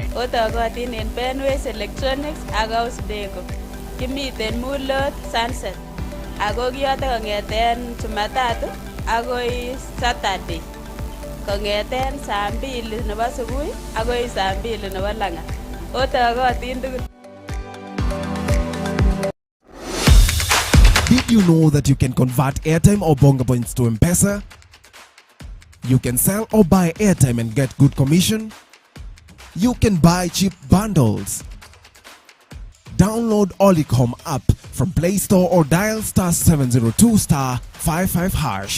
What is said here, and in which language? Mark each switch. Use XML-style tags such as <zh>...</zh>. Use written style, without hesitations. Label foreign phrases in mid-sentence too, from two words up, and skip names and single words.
<kln>Otokotin en Benways Electronics ak House Deco. Kimiten Mulot Sunset ako kiyoto kong'eten Jumatatu agoi Saturday kong'eten saa 2 nebo subui agoi saa 2 nebo lang'at. Otokotin tugul.</kln> <en>Did you know that you can convert airtime or bonga points to M-Pesa? You can sell or buy airtime and get good commission. You can buy cheap bundles. Download Olicom app from Play Store or dial *702*55#.</en>